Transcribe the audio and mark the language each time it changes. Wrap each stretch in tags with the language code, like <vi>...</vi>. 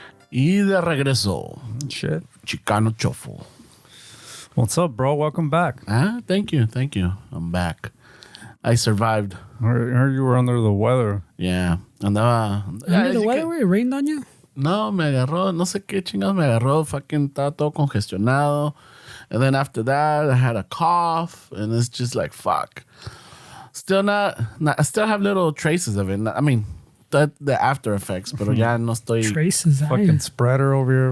<es>Y de regreso,</es> <en>Shit. Chicano Shuffle. What's up, bro? Welcome back. Thank you. I'm back. I survived. I heard you were under the weather. Yeah.</en> <es>Andaba.</es> <en>Under the weather, güey? It rained on you?</en> <es>No, me agarró, no sé qué chingados me agarró. Fucking estaba todo congestionado.</es> <en>And then after that, I had a cough. And it's just like, fuck. Still not I still have little traces of it. I mean, the after effects,</en> <es>pero ya no estoy.</es> <en>Traces, Fucking spreader over here.</en>